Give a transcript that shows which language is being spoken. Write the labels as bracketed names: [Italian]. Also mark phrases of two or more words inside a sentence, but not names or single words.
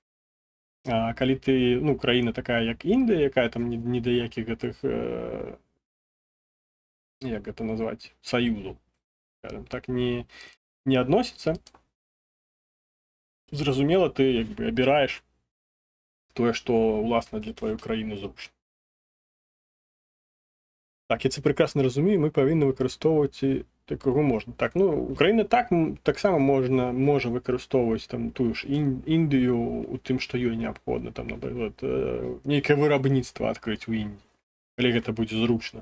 [Belarusian] А калі ты, ну, краіна такая, як Індыя, якая там ні да якіх гэтых, як гэта назваць, саюзу, [Russian] скажем так, [Belarusian] не адносіцца, зразумела, ты, як бы, абіраеш тое, што, уласна, для тваёй краіны зручна. [Ukrainian] Так, я це прекрасно розумію, ми повинні використовувати такого можна. Так, ну, Україна так само може використовувати там ту ж Індію у тим, що їй необхідно, там, наприклад, нейке виробництво відкрити у Індії, коли це буде зручно.